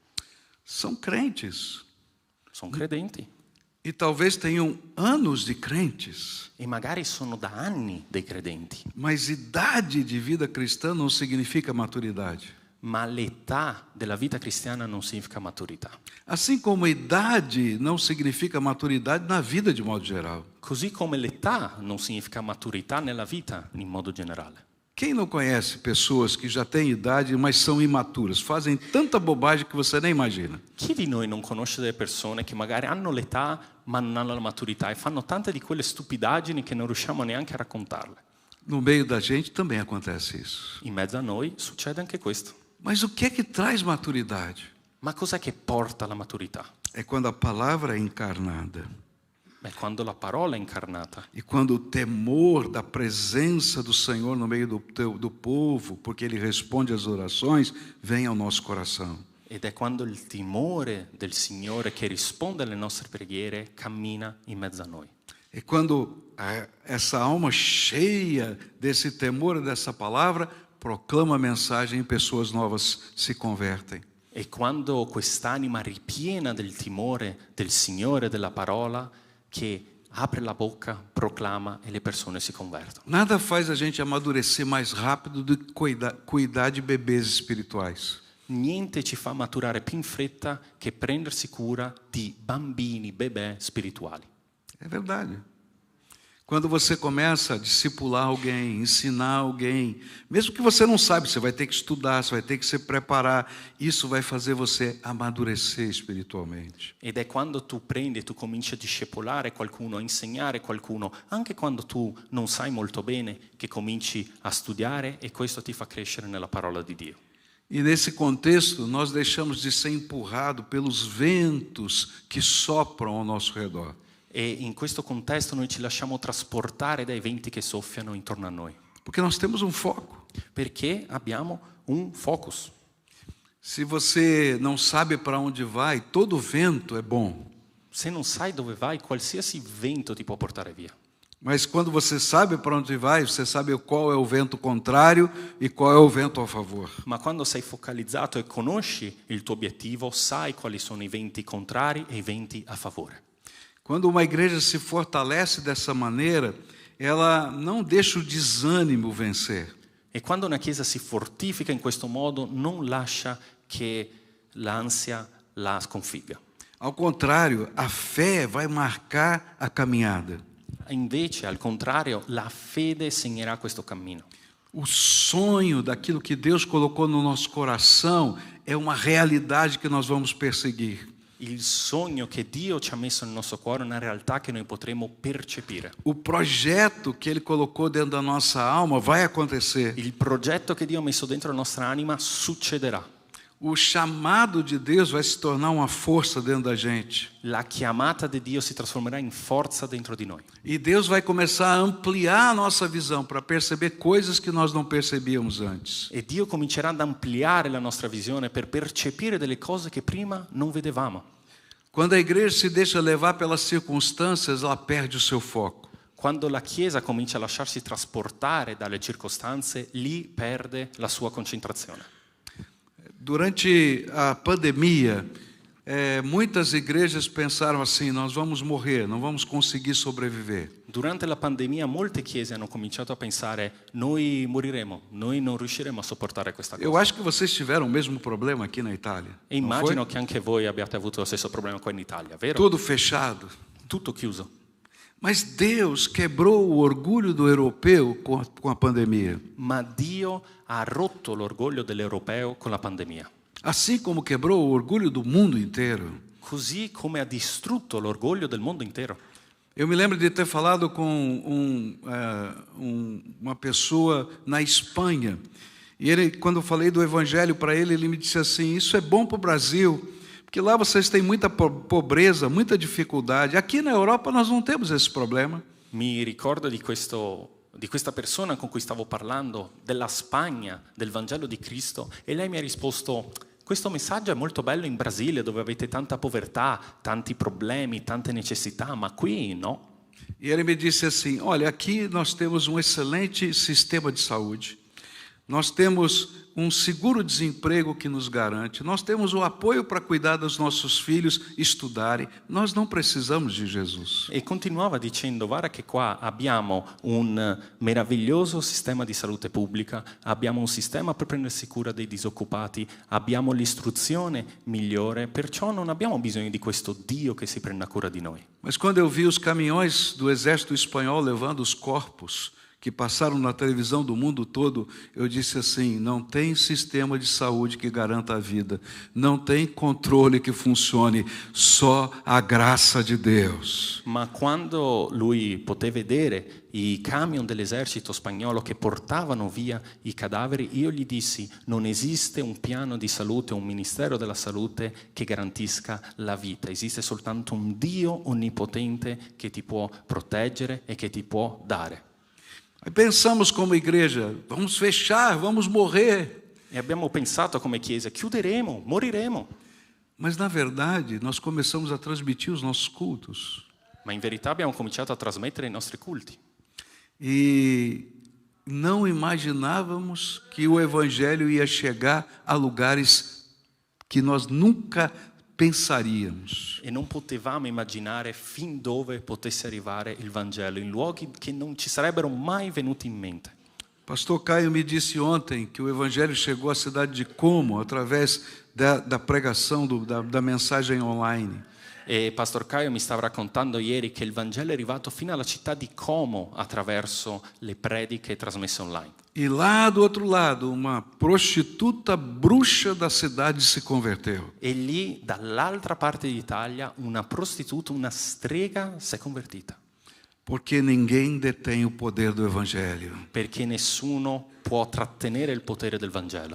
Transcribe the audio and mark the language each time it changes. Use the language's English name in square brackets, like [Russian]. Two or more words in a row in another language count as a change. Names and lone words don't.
[Portuguese] São crentes [Italian] Sono credenti [Portuguese] e talvez tenham anos de crentes, [Italian] e magari sono da anni dei credenti, [Portuguese] mas idade de vida cristã não significa maturidade. [Italian] ma l'età della vita cristiana non significa maturità. [Portuguese] Assim como idade não significa maturidade na vida de modo geral. [Italian] Così come l'età non significa maturità nella vita in modo generale. [Portuguese] Quem não conhece pessoas que já têm idade, mas são imaturas, fazem tanta bobagem que você nem imagina? [Italian] Chi di noi non conosce delle persone che magari hanno l'età ma non hanno la maturità e fanno tante di quelle stupidaggini che non riusciamo neanche a raccontarle? [Portuguese] No meio da gente também acontece isso. [Italian] In mezzo a noi succede anche questo. [Portuguese] Mas o que é que traz maturidade? [Italian] Ma cos'è che porta alla maturità? [Portuguese] É quando a palavra é encarnada. [Italian] È quando la parola è incarnata [Portuguese] E quando o temor da presença do Senhor no meio do povo, porque Ele responde às orações, vem ao nosso coração. [Italian] ed è quando il timore del Signore che risponde alle nostre preghiere cammina in mezzo a noi. [Portuguese] E quando essa alma cheia desse temor e dessa palavra proclama a mensagem e pessoas novas se convertem. [Italian] E quando quest'anima ripiena del timore del Signore e della parola che apre la bocca, proclama e le persone si convertono. [Portuguese] Nada faz a gente amadurecer mais rápido do que cuidar de bebês espirituais. [Italian] Niente ci fa maturare più in fretta che prendersi cura di bambini, bebè spirituali. [Portuguese] É verdade. Quando você começa a discipular alguém, ensinar alguém, mesmo que você não sabe, você vai ter que estudar, você vai ter que se preparar, isso vai fazer você amadurecer espiritualmente. [Italian] Ed è quando tu prendi e tu cominci a discepolare qualcuno, a insegnare qualcuno, anche quando tu non sai molto bene, che cominci a studiare e questo ti fa crescere nella parola di Dio. [Portuguese] E nesse contexto, nós deixamos de ser empurrados pelos ventos que sopram ao nosso redor. [Italian] E in questo contesto noi ci lasciamo trasportare dai venti che soffiano intorno a noi. [Portuguese] Porque nós temos um foco. [Italian] Perché abbiamo un focus. [Portuguese] Se você não sabe para onde vai, todo vento é bom. [Italian] Se non sai dove vai, qualsiasi vento ti può portare via. [Portuguese] Mas quando você sabe para onde vai, você sabe qual é o vento contrário e qual é o vento a favor. [Italian] Ma quando sei focalizzato e conosci il tuo obiettivo, sai quali sono i venti contrari e i venti a favore. [Portuguese] Quando uma igreja se fortalece dessa maneira, ela não deixa o desânimo vencer. [Italian] E quando una chiesa si fortifica in questo modo, non lascia che l'ansia la sconfigga. [Portuguese] Ao contrário, a fé vai marcar a caminhada. [Italian] Invece, al contrario, la fede segnerà questo cammino. [Portuguese] O sonho daquilo que Deus colocou no nosso coração é uma realidade que nós vamos perseguir. [Italian] Il sogno che Dio ci ha messo nel nostro cuore è una realtà che noi potremo percepire. [Portuguese] O projeto que Ele colocou dentro da nossa alma vai acontecer. [Italian] Il progetto che Dio ha messo dentro la nostra anima succederà. [Portuguese] O chamado de Deus vai se tornar uma força dentro da gente. [Italian] La chiamata di Dio si trasformerà in forza dentro di noi. [Portuguese] E Deus vai começar a ampliar a nossa visão para perceber coisas que nós não percebíamos antes. [Italian] E Dio comincerà ad ampliare la nostra visione per percepire delle cose che prima non vedevamo. [Portuguese] Quando a igreja se deixa levar pelas circunstâncias, ela perde o seu foco. [Italian] Quando la Chiesa comincia a lasciarsi trasportare dalle circostanze, lì perde la sua concentrazione. [Portuguese] Durante a pandemia, muitas igrejas pensaram assim: nós vamos morrer, não vamos conseguir sobreviver. [Italian] Durante la pandemia molte chiese hanno cominciato a pensare noi moriremo, noi non riusciremo a sopportare questa cosa. [Portuguese] Eu acho que vocês tiveram o mesmo problema aqui na Itália. [Italian] E [Portuguese] não [Italian] immagino [Portuguese] foi? [Italian] che anche voi abbiate avuto lo stesso problema qua in Italia, vero? [Portuguese] Tudo fechado. [Italian] Tutto chiuso. [Portuguese] Mas Deus quebrou o orgulho do europeu com a pandemia. [Italian] Ma Dio ha rotto l'orgoglio dell'europeo con la pandemia. [Portuguese] Assim como quebrou o orgulho do mundo inteiro. [Italian] Così come ha distrutto l'orgoglio del mondo intero. [Portuguese] Eu me lembro de ter falado com uma pessoa na Espanha. E ele, quando eu falei do evangelho para ele, ele me disse assim: isso é bom para o Brasil, porque lá vocês têm muita pobreza, muita dificuldade. Aqui na Europa nós não temos esse problema. [Italian] Mi ricordo di questa persona con cui stavo parlando, della Spagna, del Vangelo di Cristo, e lei mi ha risposto: questo messaggio è molto bello in Brasile, dove avete tanta povertà, tanti problemi, tante necessità, ma qui no. [Portuguese] E ele me disse assim: olha, aqui nós temos um excelente sistema de saúde. Nós temos um seguro-desemprego que nos garante. Nós temos o apoio para cuidar dos nossos filhos, estudarem. Nós não precisamos de Jesus. [Italian] E continuava dicendo: guarda che qua abbiamo un meraviglioso sistema di salute pubblica, abbiamo un sistema per prendersi cura dei disoccupati, abbiamo l'istruzione migliore, perciò non abbiamo bisogno di questo Dio che si prenda cura di noi. [Portuguese] Mas quando eu vi os caminhões do exército espanhol levando os corpos que passaram na televisão do mundo todo, eu disse assim: não tem sistema de saúde que garanta a vida, não tem controle que funcione, só a graça de Deus. [Italian] Ma quando lui poté vedere i camion dell'esercito spagnolo che portavano via i cadaveri, io gli dissi: non esiste un piano di salute, un ministero della salute che garantisca la vita, esiste soltanto un Dio onnipotente che ti può proteggere e che ti può dare. [Portuguese] Aí pensamos como igreja: vamos fechar, vamos morrer. [Italian] E abbiamo pensato come chiesa: chiuderemo, moriremo. [Portuguese] Mas na verdade nós começamos a transmitir os nossos cultos. [Italian] Ma in verità abbiamo cominciato a trasmettere i nostri culti. [Portuguese] E não imaginávamos que o evangelho ia chegar a lugares que nós nunca pensaríamos. [Italian] E non potevamo immaginare fin dove potesse arrivare il Vangelo, in luoghi che non ci sarebbero mai venuti in mente. [Portuguese] Pastor Caio me disse ontem que o evangelho chegou à cidade de Como através da pregação, da mensagem online. [Italian] E Pastor Caio mi stava raccontando ieri che il Vangelo è arrivato fino alla città di Como attraverso le prediche trasmesse online. [Portuguese] E lá do outro lado, uma prostituta bruxa da cidade se converteu. [Italian] E lì, dall'altra parte d'Italia, una prostituta, una strega si è convertita. [Portuguese] Porque ninguém detém o poder do evangelho. [Italian] Perché nessuno può trattenere il potere del Vangelo.